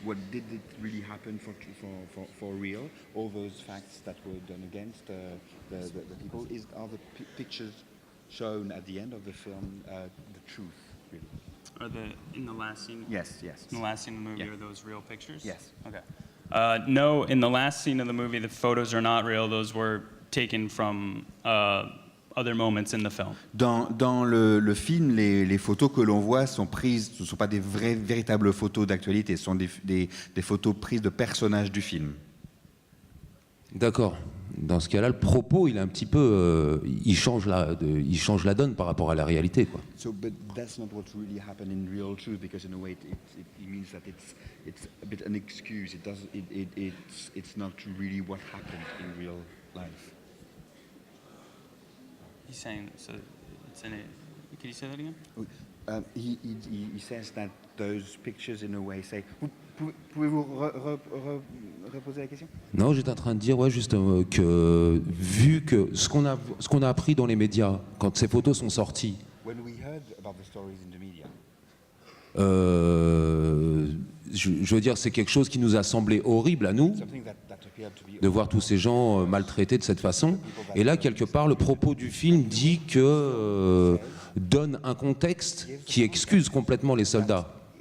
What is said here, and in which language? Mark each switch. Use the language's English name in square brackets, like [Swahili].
[English] Did it really happen for real? All those facts that were done against the people, are the pictures shown at the end of the film the truth? Really? Or in the last scene? Yes. In the last scene of the movie, Yeah. are those real pictures? Yes. Okay. No, in the last scene of the movie, the photos are not real. Those were taken from other moments in the film. [French] Dans le film, les photos que l'on voit sont prises, ce ne sont pas des véritables photos d'actualité, ce sont des photos prises de personnages du film. D'accord. Dans ce cas-là, le propos, il est un petit peu, il change la donne par rapport à la réalité, quoi. [English] So, but that's not what really happened in real truth, because in a way it means that it's a bit an excuse. It's not really what happened in real life. He's saying, so it's in it. Can you say that again? He says that those pictures, in a way, say. [French] Pouvez-vous reposer la question? Non, j'étais en train de dire, ouais, juste que vu que ce qu'on a appris dans les médias quand ces photos sont sorties. [English] When we heard about the stories in the media. [French] Je veux dire, c'est quelque chose qui nous a semblé horrible à nous, de voir tous ces gens maltraités de cette façon. Et là, quelque part, le propos du film dit que donne un contexte qui excuse complètement les soldats.